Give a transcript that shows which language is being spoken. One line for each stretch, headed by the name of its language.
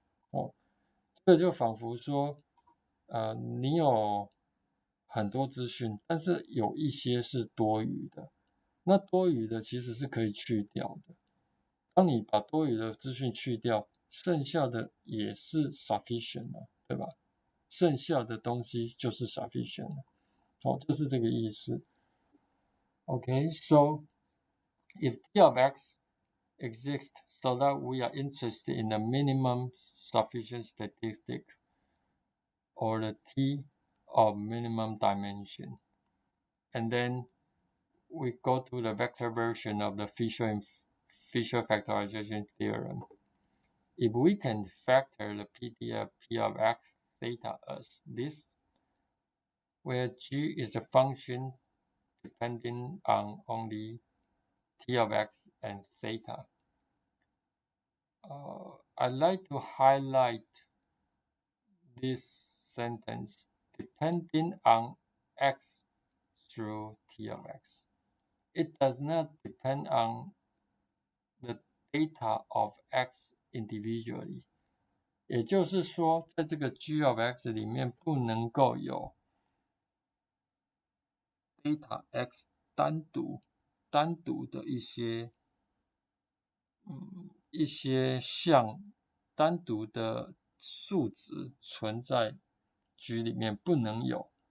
Chinese: 哦，这就仿佛说，你有很多资讯，但是有一些是多余的，那多余的其实是可以去掉的。当你把多余的资讯去掉，剩下的也是 sufficient 了，对吧？剩下的东西就是 sufficient 了。哦，就是这个意思。
English: Okay, so if P of x exists so that we are interested in the minimum sufficient statistic or the T of minimum dimension, and then we go to the vector version of the Fisher factorization theorem. If we can factor the PDF P of x theta as this, where g is a function depending on only T of x and theta. I'd like to highlight this sentence, depending on x through T of x. It does not depend on the data of x individually.
Chinese: 也就是说，在这个 G of x 里面不能够有 data x 单独的一些项单独的数值存在 G 里面，不能有